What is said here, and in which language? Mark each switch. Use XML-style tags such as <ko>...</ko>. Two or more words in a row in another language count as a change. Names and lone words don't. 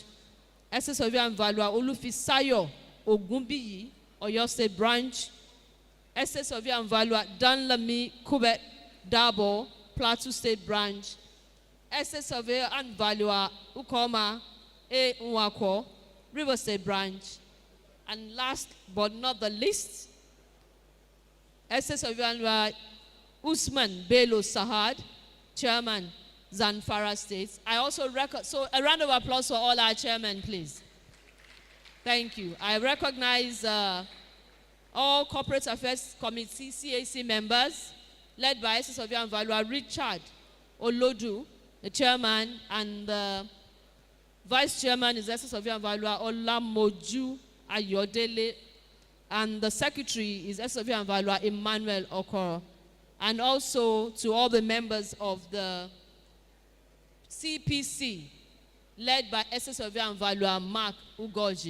<en>SS of Yan Valua Olufisayo Ogunbiyi Oyo State Branch, SS of Yan Valua Danlami Kubet Dabo Plateau State Branch, SS of Yan Valua Ukoma E Nwako River State Branch, and last but not the least, SS of Yan Valua Usman Bello Sahad, Chairman Zamfara State. I also so a round of applause for all our chairmen, please. Thank you. I recognize all Corporate Affairs Committee CAC members, led by SS of Yan Valua Richard Olodu, the chairman, and the vice chairman is SS of Yan Valua Olamoju Ayodele, and the secretary is SS of Yan Valua Emmanuel Okoro, and also to all the members of the CPC, led by SS of Yan Valua Mark Ugoji.</en>